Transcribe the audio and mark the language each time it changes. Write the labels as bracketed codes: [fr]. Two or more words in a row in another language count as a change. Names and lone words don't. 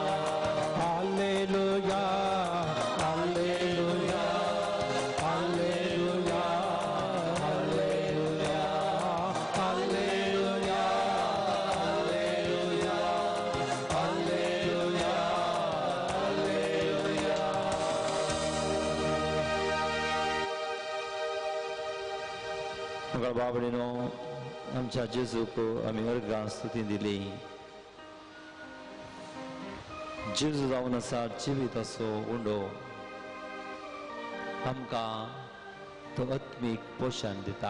[kn] ಹಲ್ಲೆಲೂಯಾ, ಹಲ್ಲೆಲೂಯಾ, ಹಲ್ಲೆಲೂಯಾ, ಹಲ್ಲೆಲೂಯಾ, ಹಲ್ಲೆಲೂಯಾ, ಹಲ್ಲೆಲೂಯಾ, ಹಲ್ಲೆಲೂಯಾ, ಹಲ್ಲೆಲೂಯಾ. [kok] मगर बाबडीनो आमच्या जेजूक आमी अर्गां स्तुती दिली. जेजू जावन आसा जिवीत असो उंडो, आमकां तो आत्मीक पोशण दिता.